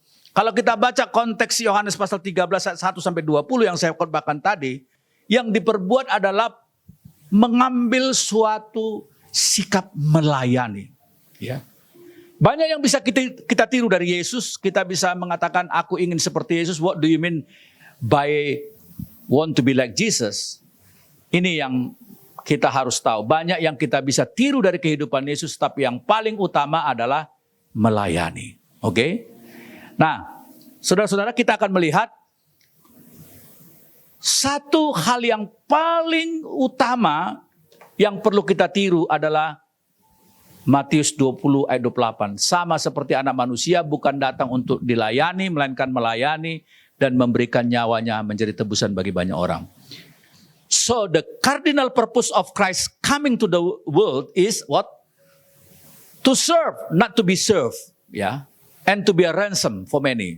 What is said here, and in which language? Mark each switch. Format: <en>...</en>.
<id>Kalau kita baca konteks Yohanes pasal 13 ayat 1 sampai 20 yang saya khotbahkan tadi, yang diperbuat adalah mengambil suatu sikap melayani. Ya. Banyak yang bisa kita tiru dari Yesus. Kita bisa mengatakan, aku ingin seperti Yesus.</id> <en>What do you mean by want to be like Jesus?</en> <id>Ini yang kita harus tahu. Banyak yang kita bisa tiru dari kehidupan Yesus. Tapi yang paling utama adalah melayani. Oke? Nah, saudara-saudara, kita akan melihat satu hal yang paling utama yang perlu kita tiru adalah Matius 20 ayat 28. Sama seperti anak manusia bukan datang untuk dilayani, melainkan melayani dan memberikan nyawanya menjadi tebusan bagi banyak orang.</id> <en>So the cardinal purpose of Christ coming to the world is what? To serve, not to be served. Ya. And to be a ransom for many.</en>